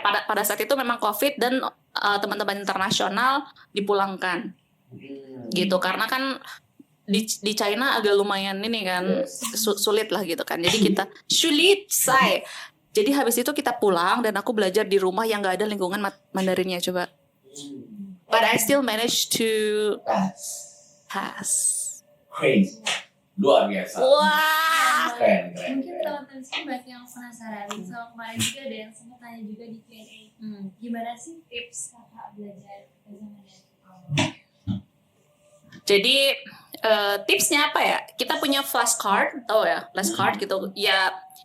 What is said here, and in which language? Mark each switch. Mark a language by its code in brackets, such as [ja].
[id] Pada saat itu memang COVID dan teman-teman internasional dipulangkan. Gitu karena kan di China agak lumayan ini kan sulit lah gitu kan. Jadi kita sulit say. Jadi habis itu kita pulang dan aku belajar di rumah yang nggak ada lingkungan Mandarinnya coba. [en] But I still managed to pass. [id] Crazy. Luar biasa. Wah. Keren. Mungkin teman-teman sih banyak yang penasaran. So kemarin juga ada yang sempat tanya juga di Q&A. Gimana sih tips kakak belajar bahasa Mandarin? Jadi tipsnya apa ya? Kita punya flashcard, tahu ya? Flashcard gitu. Ya.